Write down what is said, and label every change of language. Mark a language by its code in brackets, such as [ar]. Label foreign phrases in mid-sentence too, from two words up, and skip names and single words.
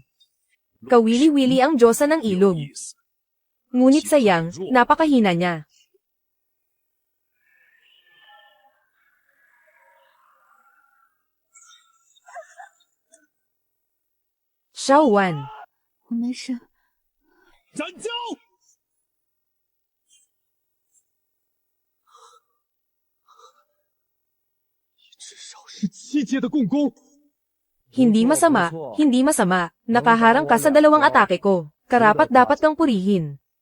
[tl] Kawili-wili ang Diyosa ng ilog. Ngunit sayang, napakahina niya. Xiaowan. [zh] 我没事。斩将！至少是7阶的共攻。 [tl] Hindi masama, hindi masama. Nakaharang ka sa 2 atake ko. Karapat dapat kang purihin.